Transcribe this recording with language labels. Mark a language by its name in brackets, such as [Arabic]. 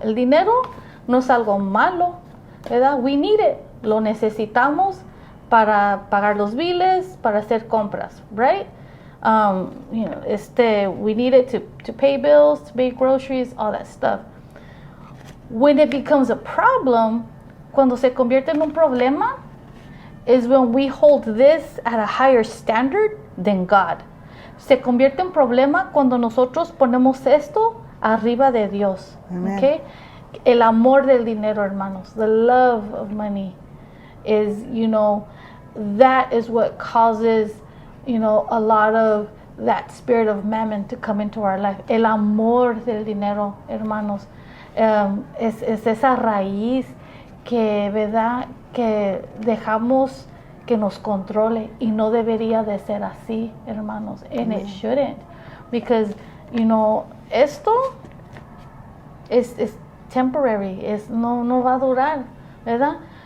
[Spanish] El dinero no es algo malo, ¿verdad? [English] We need it. [Spanish] Lo necesitamos para pagar los biles, para hacer compras, right? [English] You know, we need it to pay bills, to pay groceries, all that stuff. When it becomes a problem, [Spanish] cuando se convierte en un problema, [English] is when we hold this at a higher standard than God. [Spanish] Se convierte en problema cuando nosotros ponemos esto arriba de Dios. Amen. [English] Okay? [Spanish] El amor del dinero, hermanos, [English] the love of money is, you know, that is what causes, you know, a lot of that spirit of mammon to come into our life. [Spanish] El amor del dinero, hermanos, es esa raíz que, ¿verdad?, que dejamos que nos controle, y no debería de ser así, hermanos, [English] and it shouldn't, because, you know, [Spanish] esto es temporary, no va a durar, ¿verdad?